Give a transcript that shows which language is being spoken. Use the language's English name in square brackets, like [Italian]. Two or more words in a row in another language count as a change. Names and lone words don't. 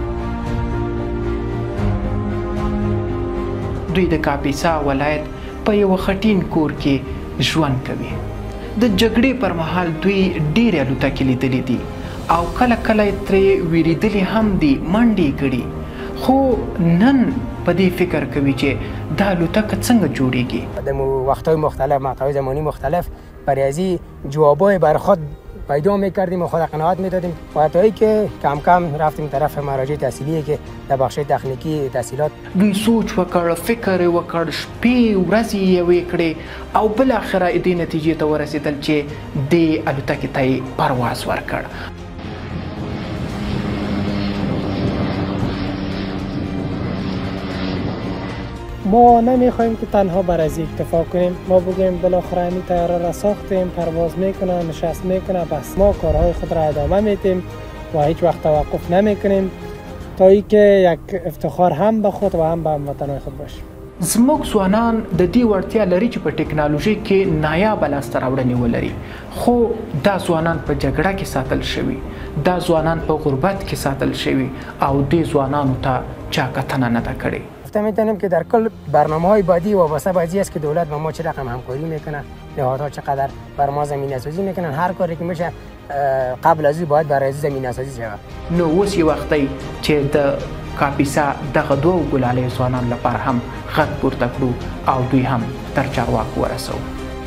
[Pashto] دوی د کاپیسا ولایت په یوه خټین کور کې ژوند کوي. د جګړې پر مهال دوی ډېرې الوتکې لیدلې دي او کله کله ترې ویریدلي هم دي، منډې کړي، خو نن په دې فکر کوي چې دا الوتکه څنګه جوړیږي. [Persian] در وقت‌های مختلف، مقطع‌های زمانی مختلف برای جوابای بر خود پیدا می‌کردیم و خود قناعت می‌دادیم. وقتایی که کم کم رفتیم طرف مراجع تحصیلی که در بخش تخنیکی تحصیلات. [Pashto] دوی سوچ وکړ، فکر وکړ، شپې ورځې یې وکړې او بالاخره دې نتیجې ته ورسېدل چې دې الوتکې ته یې پرواز ورکړ. [Persian] ما نمیخوایم که تنها بر از اکتفا کنیم، ما بگیم بالاخره این طیاره را ساختیم، پرواز میکنه، نشست میکنه، بس ما کارهای خود را ادامه میدیم و هیچ وقت توقف نمیکنیم تا اینکه یک افتخار هم به خود و هم به هموطنهای خود باشیم. [Pashto] زموږ ځوانان د دې وړتیا لري چې په ټکنالوژي کې نایابه لاسته راوړنې ولري، خو دا ځوانان په جګړه کې ساتل شوي، دا ځوانان په غربت کې ساتل شوي او دې ځوانانو ته چا کتنه نه ده کړې. [Persian] میتونیم که در کل برنامه‌های بعدی وابسته به است که دولت با ما چه رقم همکاری میکنه، نهادها چقدر بر ما زمینه‌سازی میکنن، هر کاری که میشه قبل از این باید برای زمینه‌سازی شود. [Pashto] نو اوس یو وخت دی چې د کاپیسا دغه دوه ګلالیو ځوانانو لپاره هم غږ پورته کړو او دوی هم تر چارواکو ورسوو.